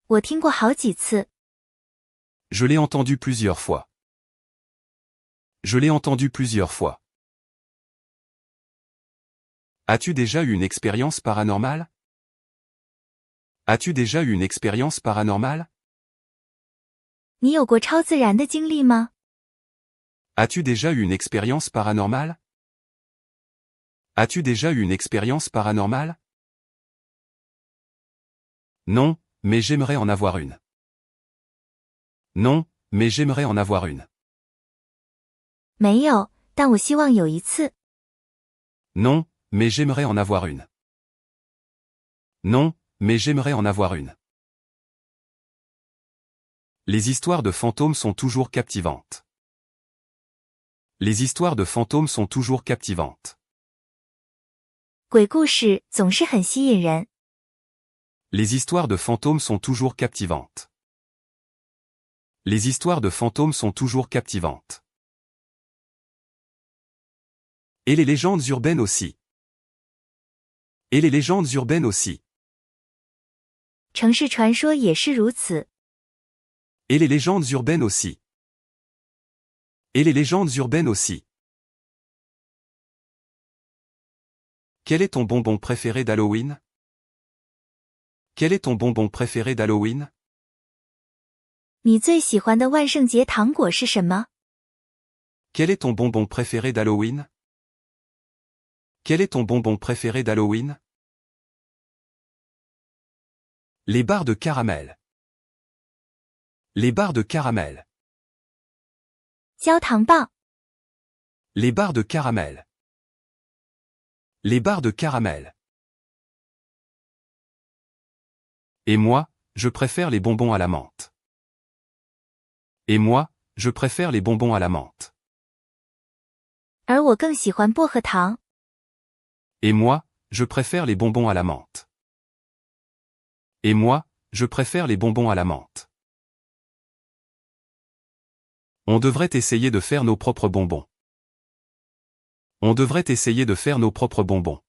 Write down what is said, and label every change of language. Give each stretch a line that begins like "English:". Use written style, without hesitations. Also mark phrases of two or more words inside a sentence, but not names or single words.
Chinese: 我听过好几次。
French: Je l'ai entendu plusieurs fois. Je l'ai entendu plusieurs fois. As-tu déjà eu une expérience paranormale? As-tu déjà eu une expérience paranormale?
Chinese: 你有过超自然的经历吗？
French: As-tu déjà eu une expérience paranormale? As-tu déjà eu une expérience paranormale? Non, mais j'aimerais en avoir une. Non, mais j'aimerais en avoir une.
Chinese: 没有，但我希望有一次。
French: Non, mais j'aimerais en avoir une. Non, mais j'aimerais en avoir une. Les histoires de fantômes sont toujours captivantes. Les histoires de fantômes sont toujours captivantes.
Chinese: 鬼故事总是很吸引人。
French: Les histoires de fantômes sont toujours captivantes. Les histoires de fantômes sont toujours captivantes. Et les légendes urbaines aussi. Et les légendes urbaines aussi.
Chinese: 城市传说也是如此。
French: Et les légendes urbaines aussi. Et les légendes urbaines aussi. Quel est ton bonbon préféré d'Halloween? Quel est ton bonbon préféré d'Halloween?
Chinese: 你最喜欢的万圣节糖果是什么？
French: Quel est ton bonbon préféré d'Halloween? Quel est ton bonbon préféré d'Halloween? Les barres de caramel. Les barres de caramel.
Chinese: 焦糖棒。
French: Les barres de caramel. Les barres de caramel. Et moi, je préfère les bonbons à la menthe. Et moi, je préfère les bonbons à la menthe.
Chinese: 而我更喜欢薄荷糖。
French: Et moi, je préfère les bonbons à la menthe. Et moi, je préfère les bonbons à la menthe. On devrait essayer de faire nos propres bonbons. On devrait essayer de faire nos propres bonbons.